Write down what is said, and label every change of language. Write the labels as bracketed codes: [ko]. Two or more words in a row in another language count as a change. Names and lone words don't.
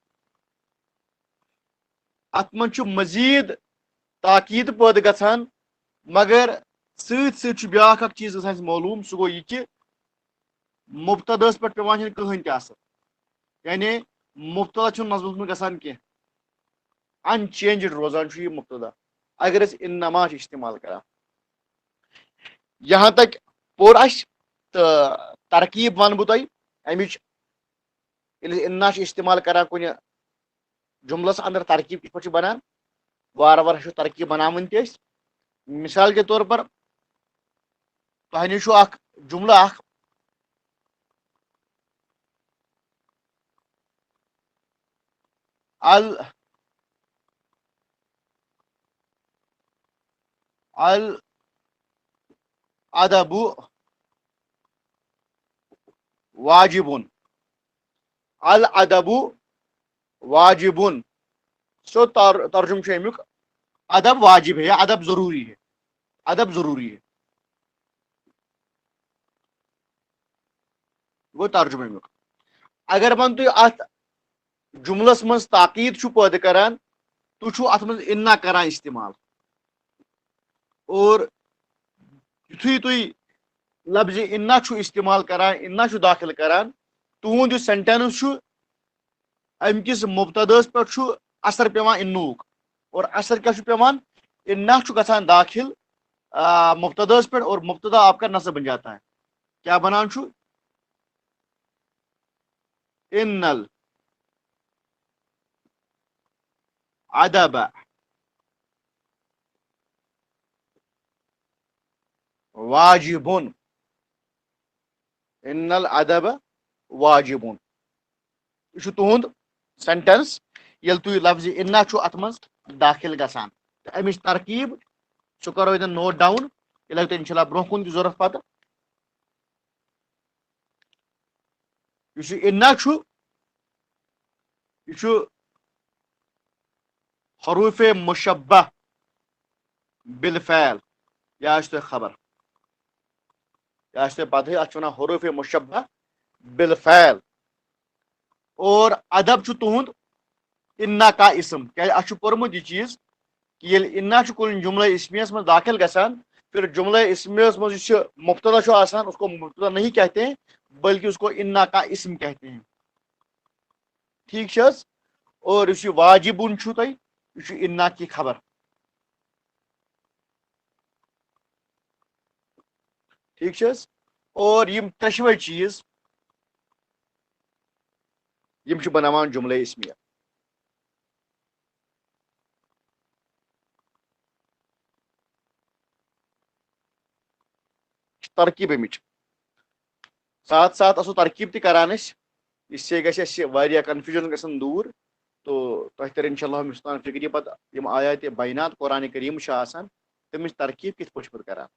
[ks] اتھ منٛز چھُ مزیٖد تاکیٖد پٲدٕ گژھان مگر سۭتۍ سۭتۍ چھُ بیاکھ اکھ چیٖز گژھان اَسہِ معلوٗم سُہ گوٚو یہِ کہِ مبتداہس پٮ۪ٹھ پیوان چھنہٕ کٕہٕنۍ تہِ اثر. یعنی مبتدا چھُنہٕ نظمس منٛز گژھان کینٛہہ ان چینجڈ روزان چھُ یہِ مبتدا اگر أسۍ اِنما چھِ استعمال کران. یہاں تک پوٚر اَسہِ تہٕ ترکیٖب ونہٕ بہٕ تۄہہِ امِچ. ییٚلہِ أسۍ اِنا چھِ استعمال کران کُنہِ جملس اندر ترکیٖب کِتھ پٲٹھۍ چھِ بنان وارٕ وارٕ ہیٚچھو ترکیٖب بناوٕنۍ تہِ أسۍ. [ur] مثال کے طور پر [ks] تۄہہِ نِش چھُ اکھ جملہٕ اکھ [ar] الادب واجبٌ. الادب واجبٌ [ks] سو ترجم چھُ امیُک [ur] ادب واجب ہے یا ادب ضروری ہے. ادب ضروری ہے [ks] گوٚو ترجمہٕ امیُک. اگر وۄنۍ تُہۍ اتھ جملس منٛز تاکیٖد چھُ پٲدٕ کران تُہۍ چھُو اتھ منٛز اِنا کران استعمال اور یُتھُے تُہۍ لفظِ اِنا چھُ استعمال کران اِنا چھُ دٲخل کران تُہُنٛد یُس سینٹینس چھُ امہِ کِس مبتداہس پٮ۪ٹھ چھُ اثر پیوان اِنُک اور اثر کیاہ چھُ پیوان اِنا چھُ گژھان داخل مبتداہس پٮ۪ٹھ اور [ur] مبتدا آپ کا نصب بن جاتا ہے. [ks] کیاہ بنان چھُ [ar] ان الادب واجبٌ. ان الادب واجبٌ [ks] یہ چھُ تُہُنٛد سینٹینس ییٚلہِ تُہۍ لفظِ اِنا چھُ اتھ منٛز دٲخل گژھان تہٕ امِچ ترکیٖب سُہ کرو ییٚتٮ۪ن [en] note down [ks] یہِ لگہِ تۄہہِ انشاء اللہ برونٛہہ کُن تہِ ضروٗرت پتہٕ. یُس یہِ اِنا چھُ یہِ چھُ [ar] حروف مشبہ بالفعل [ks] یہِ آسہِ تۄہہِ خبر یہِ آسہِ تۄہہِ پتہٕے اتھ چھِ ونان [ar] حروف مشبہ بالفعل. [ks] اور ادب چھُ تُہُنٛد [ur] اِنا کا اسم [ks] کیازِ اَسہِ چھُ پوٚرمُت یہِ چیٖز کہ ییٚلہِ اِنا چھُ کُنہِ جملے اسمیس منٛز داخل گژھان پھر جملے اسمیس منٛز یُس یہِ مبتدا چھُ آسان [ur] اس کو مبتدا نہیں کہتے ہیں بلکہ اس کو اِنا کا اسم کہتے ہیں. [ks] ٹھیک چھِ حظ. اور یُس یہِ واجبٌ چھُ تۄہہِ یہِ چھُ [ur] اِنا کی خبر. [ks] ٹھیک چھِ حظ. اور یِم ترٛٮ۪شوَے چیٖز یِم چھِ بناوان جملے اسمیہ. ترکیٖب امِچ [ur] ساتھ ساتھ [ks] آسو ترکیٖب تہِ کران أسۍ [ur] اس سے [ks] گژھِ اَسہِ واریاہ کنفیوٗجن گژھن دوٗر تو تۄہہِ ترِ انشاء اللہ مستان فکرِ پتہٕ یِم [ar] آیات بینات قرآنِ کریم [ks] چھِ آسان تمِچ ترکیٖب کِتھ پٲٹھۍ چھِ پتہٕ کران.